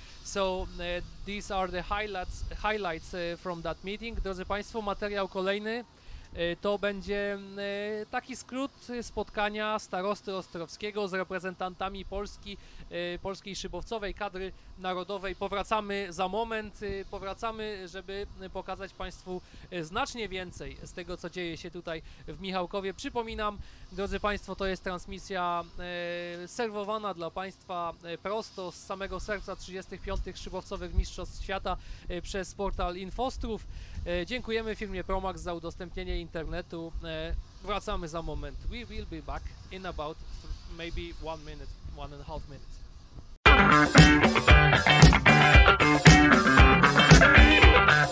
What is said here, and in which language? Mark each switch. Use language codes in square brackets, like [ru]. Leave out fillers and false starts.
[en] So these are the highlights from that meeting. [pl] Drodzy Państwo, materiał kolejny to będzie taki skrót spotkania starosty ostrowskiego z reprezentantami polskiej szybowcowej kadry narodowej. Powracamy za moment, żeby pokazać Państwu znacznie więcej z tego, co dzieje się tutaj w Michałkowie. Przypominam, drodzy Państwo, to jest transmisja serwowana dla Państwa prosto z samego serca 35. Szybowcowych Mistrzostw Świata przez portal Infostrów. Dziękujemy firmie Promax za udostępnienie internetu. Wracamy za moment. [en] We will be back in about maybe 1 minute, 1.5 minutes.